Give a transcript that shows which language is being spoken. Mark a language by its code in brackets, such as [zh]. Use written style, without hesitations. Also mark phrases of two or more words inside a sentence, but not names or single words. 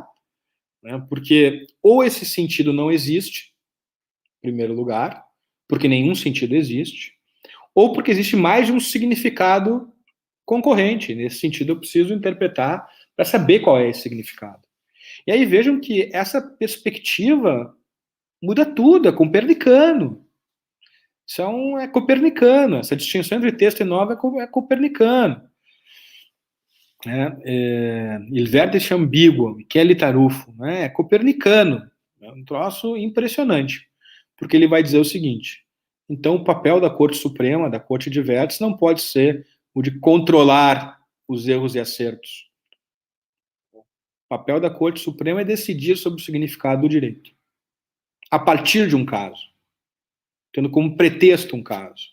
[pt] Né, porque ou esse sentido não existe, em primeiro lugar, porque nenhum sentido existe, ou porque existe mais de um significado concorrente. Nesse sentido, eu preciso interpretar para saber qual é esse significado. E aí vejam que essa perspectiva muda tudo, é copernicano. Isso é copernicano, essa distinção entre texto e norma é copernicano. Il vertice ambiguo, Michele Tarufo, né, é copernicano. É um troço impressionante, porque ele vai dizer o seguinte: então o papel da Corte Suprema, da Corte de Vértice, não pode ser o de controlar os erros e acertos. O papel da Corte Suprema é decidir sobre o significado do direito, a partir de um caso, tendo como pretexto um caso.